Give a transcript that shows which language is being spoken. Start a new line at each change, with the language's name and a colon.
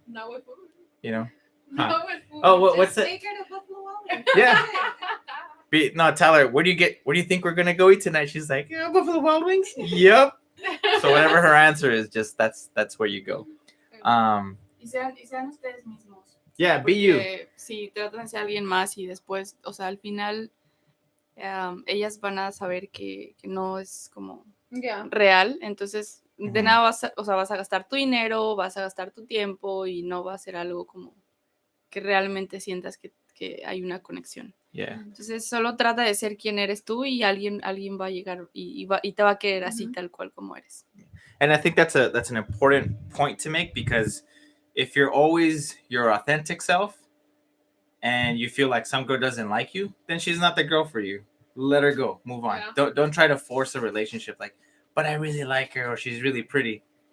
English: Not with food. You know. Not with food. Oh, what's that? Take her to Buffalo Wild Wings. Yeah. No, tell her, where do you think we're gonna go eat tonight? She's like, yeah, Buffalo Wild Wings. Yep. So whatever her answer is, just that's where you go.
Spanish: Y sean ustedes mismos.
English: Yeah, be you.
Spanish: Si tratan a alguien más y después, o sea, al final ellas van a saber que no es como real, entonces de nada vas a gastar tu dinero, vas a gastar tu tiempo y no va a ser algo como que realmente sientas que hay una conexión.
English: Yeah.
Spanish: Entonces solo trata de ser quien eres tú y alguien va a llegar y te va a querer así tal cual como eres.
English: And I think that's an important point to make, because if you're always your authentic self and you feel like some girl doesn't like you, then she's not the girl for you. Let her go. Move on. Yeah. Don't try to force a relationship, like, but I really like her, or she's really pretty.